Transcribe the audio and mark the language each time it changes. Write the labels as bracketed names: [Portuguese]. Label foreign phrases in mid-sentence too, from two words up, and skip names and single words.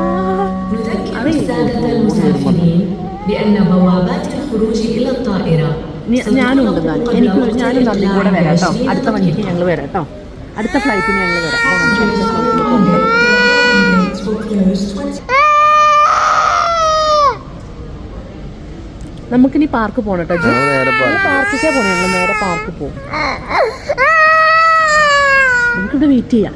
[Arabic] نذكر السادة المسافرين بأن بوابات الخروج إلى الطائرة [Malayalam] ഞാനും ഉണ്ട് താൻ. ഞാനും നന്ദി കൂടെ വരാം കേട്ടോ. അടുത്ത വണ്ടിക്ക് ഞങ്ങൾ വരാം കേട്ടോ. അടുത്ത ഫ്ലൈറ്റിന് ഞങ്ങൾ വരാം. നമുക്കിനി പാർക്ക് പോകണം കേട്ടോ. പാർക്കിക്കാ പോകണം. ഞങ്ങൾ നേരെ പാർക്കിൽ പോകും. നമുക്കിവിടെ വെയിറ്റ് ചെയ്യാം.